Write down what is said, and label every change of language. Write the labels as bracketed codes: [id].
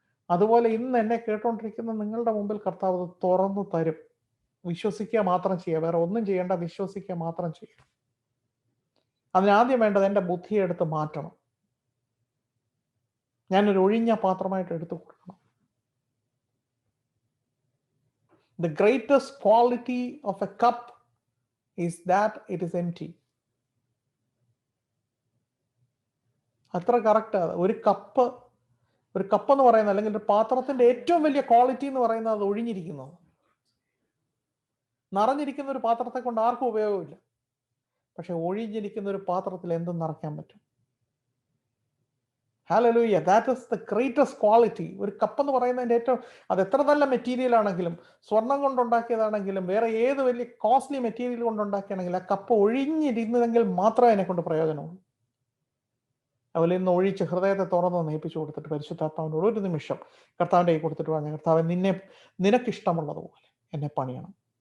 [ml] അതുപോലെ ഇന്ന് എന്നെ കേട്ടോണ്ടിരിക്കുന്ന നിങ്ങളുടെ മുമ്പിൽ കർത്താവ് തുറന്നു തരും. വിശ്വസിക്കുക മാത്രം ചെയ്യുക, വേറെ ഒന്നും ചെയ്യേണ്ട, വിശ്വസിക്കുക മാത്രം ചെയ്യുക. അതിനാദ്യം വേണ്ടത് എൻ്റെ ബുദ്ധിയെ എടുത്ത് മാറ്റണം. ഞാനൊരു ഒഴിഞ്ഞ പാത്രമായിട്ട് എടുത്തു കൊടുക്കണം. [en] The greatest quality of a cup is that it is empty. [ml] അത്ര കറക്റ്റ്. ഒരു കപ്പ് എന്ന് പറയുന്നത്, അല്ലെങ്കിൽ ഒരു പാത്രത്തിന്റെ ഏറ്റവും വലിയ ക്വാളിറ്റി എന്ന് പറയുന്നത് അത് ഒഴിഞ്ഞിരിക്കുന്നത്. നിറഞ്ഞിരിക്കുന്ന ഒരു പാത്രത്തെ കൊണ്ട് ആർക്കും ഉപയോഗമില്ല. പക്ഷെ ഒഴിഞ്ഞിരിക്കുന്ന ഒരു പാത്രത്തിൽ എന്തും നിറയ്ക്കാൻ പറ്റും. [en] Hallelujah, that is the greatest quality. [ml] ഒരു കപ്പ് എന്ന് പറയുന്നതിന്റെ ഏറ്റവും, അത് എത്ര നല്ല മെറ്റീരിയൽ ആണെങ്കിലും, സ്വർണം കൊണ്ടുണ്ടാക്കിയതാണെങ്കിലും, വേറെ ഏത് വലിയ കോസ്റ്റ്ലി മെറ്റീരിയൽ കൊണ്ടുണ്ടാക്കിയാണെങ്കിലും, ആ കപ്പ് ഒഴിഞ്ഞിരുന്നതെങ്കിൽ മാത്രമേ എന്നെ കൊണ്ട് പ്രയോജനമുള്ളൂ. അതുപോലെ ഇന്ന് ഒഴിച്ച് ഹൃദയത്തെ തുറന്ന് നയിപ്പിച്ചു കൊടുത്തിട്ട് പരിശുദ്ധാത്മാവിനോട് ഒരു നിമിഷം കർത്താവിൻ്റെ കൈ കൊടുത്തിട്ട് പറഞ്ഞ, കർത്താവ് നിനക്കിഷ്ടമുള്ളതുപോലെ എന്നെ പണിയണം.